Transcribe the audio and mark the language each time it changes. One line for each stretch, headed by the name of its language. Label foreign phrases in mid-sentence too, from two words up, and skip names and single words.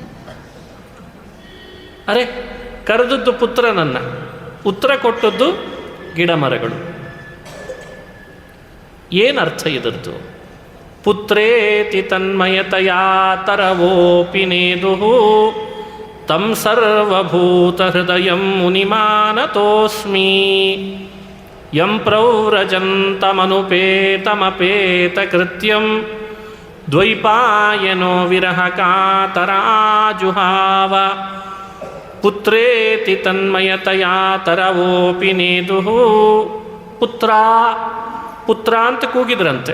Kannada: ಅರೆ, ಕರೆದದ್ದು ಪುತ್ರನನ್ನು, ಉತ್ತರ ಕೊಟ್ಟದ್ದು ಗಿಡ ಮರಗಳು. ಏನರ್ಥ ಇದರದ್ದು?
Sanskrit: ಪುತ್ರೇತಿ ತನ್ಮಯತಯಾ ತರವೋಪಿ ನೇದುಃ ತಂ ಸರ್ವಭೂತ ಹೃದಯಂ ಮುನಿಮಾನತೋಸ್ಮಿ ಯಂ ಪ್ರವ್ರಜಂತಮನುಪೇತಮಪೇತ ಕೃತ್ಯಂ ದ್ವೈಪಾಯನೋ ವಿರಹ ಕಾತರಾಜುಹಾವ ಪುತ್ರೇತಿ ತನ್ಮಯತಯಾ ತರವೋಪಿ ನೇದುಃ.
Kannada: ಪುತ್ರ ಪುತ್ರ ಅಂತ ಕೂಗಿದ್ರಂತೆ.